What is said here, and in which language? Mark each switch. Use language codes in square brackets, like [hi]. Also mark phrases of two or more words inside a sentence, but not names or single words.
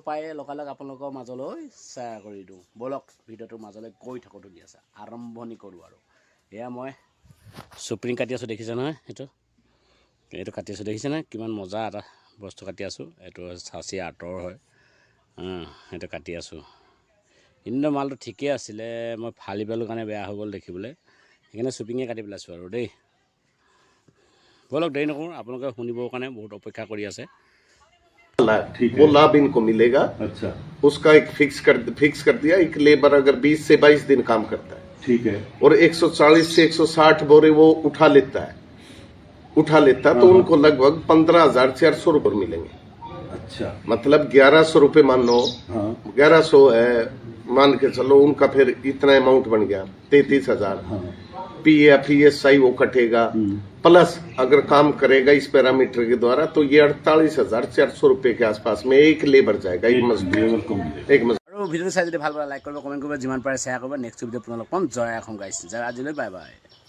[as] পায়ে লগালগ আপোনালোকৰ মাজলৈ শ্বেয়াৰ কৰি দিওঁ ব'লক ভিডিঅ'টোৰ মাজলৈ গৈ থাকোঁ ধুনীয়াছে আৰম্ভণি কৰোঁ আৰু এয়া মই শ্বুটিং কাটি আছোঁ দেখিছে নহয় এইটো কাটি আছোঁ দেখিছেনে কিমান মজা এটা বস্তু কাটি আছোঁ এইটো চাচি আঁতৰ হয় সেইটো কাটি আছোঁ কিন্তু মালটো ঠিকেই আছিলে মই ফালি পেলোঁ কাৰণে বেয়া হৈ গ'ল দেখিবলৈ সেইকাৰণে শ্বুটিঙে কাটি পেলাইছোঁ আৰু দেই ব'লক দেৰি নকৰোঁ আপোনালোকে শুনিবৰ কাৰণে বহুত অপেক্ষা কৰি আছে [hi] वो लाभ इनको मिलेगा। अच्छा, उसका एक फिक्स कर दिया। एक लेबर अगर 20 से 22 दिन काम करता है, ठीक है, और 140 से 160 बोरे वो उठा लेता है तो उनको लगभग 15,400 रुपये मिलेंगे। अच्छा, मतलब 1100 रुपये मान लो, हाँ, 1100 है मान के चलो, उनका फिर इतना अमाउंट बन गया 33,000। हाँ, PFESI वो कटेगा, प्लस अगर काम करेगा इस पैरामीटर के द्वारा तो ये 48,400 रुपये के आसपास में एक लेबर जाएगा, एक मजदूर। [as] আৰু ভিডিঅ'টো চাই যদি ভাল পালে লাইক কৰিব কমেণ্ট কৰিব যিমান পাৰে শ্বেয়াৰ কৰিব নেক্সট ভিডিঅ'ত আপোনালোক পাম জয় অসম গাইছ আজিলৈ [en] bye bye.